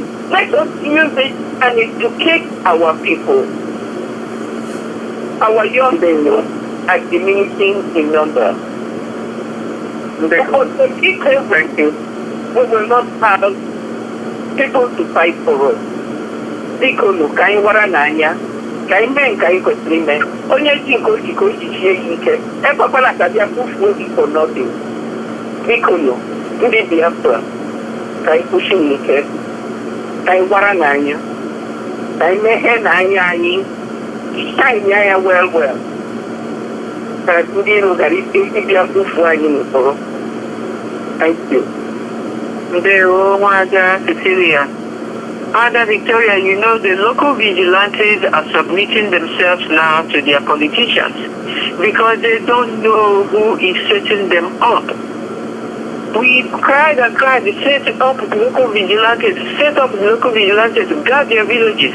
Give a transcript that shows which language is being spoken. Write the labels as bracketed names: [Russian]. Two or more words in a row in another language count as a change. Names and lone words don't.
[English] Let us use it and educate our people. Our young people are diminishing in number. Because the key conferences, we will not have people to fight for us. [Igbo] Biko no ka anyị wara n'anya ka anyị mee nke anyị kwesịrị ime. Onye ji nke oji ka o jichie ya ike ekwekwala ka bịa kwufuo gị [English] for nothing. [Igbo] Biko no ndị Biafra ka anyị kwụsị n'ike ka anyị wara n'anya ka anyị meghe n'anya anyị shine anya well ka ndị iro gara ịbịa kwufuo anyị n'usoro. [English] Thank you. [Igbo] Ndewo Nwaada Cecilia. [English] Ada Victoria, you know the local vigilantes are submitting themselves now to their politicians because they don't know who is setting them up. We cried and cried, they set up local vigilantes, guard their villages.